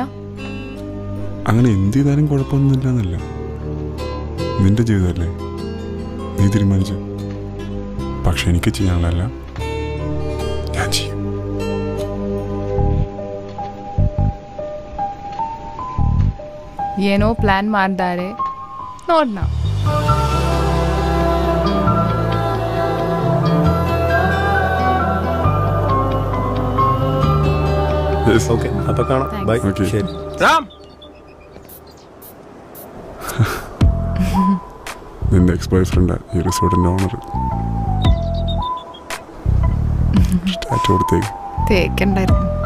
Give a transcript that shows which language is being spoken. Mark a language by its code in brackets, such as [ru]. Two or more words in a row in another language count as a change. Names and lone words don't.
[ml] അങ്ങനെ എന്ത് ചെയ്താലും കുഴപ്പമൊന്നുമില്ല എന്നല്ല. നിന്റെ ജീവിതമല്ലേ, നീ തീരുമാനിച്ചു. പക്ഷെ എനിക്ക് ചെയ്യാനുള്ളതല്ല, ഞാൻ ചെയ്യും. [kn] ಏನೋ ಪ್ಲಾನ್ ಮಾಡಿದ್ದಾರೆ ನೋಡೋಣ. [ml] ഓക്കെ അപ്പൊ കാണാം. ബൈ. [en] Okay. [ml] ശരി. രാം നിന്റെ [en] ex boyfriend [ml] ഈ റിസോർട്ടിന്റെ ഓണർ. സ്റ്റാറ്റ് കൊടുത്തേക്ക്. തേക്കണ്ടായിരുന്നു.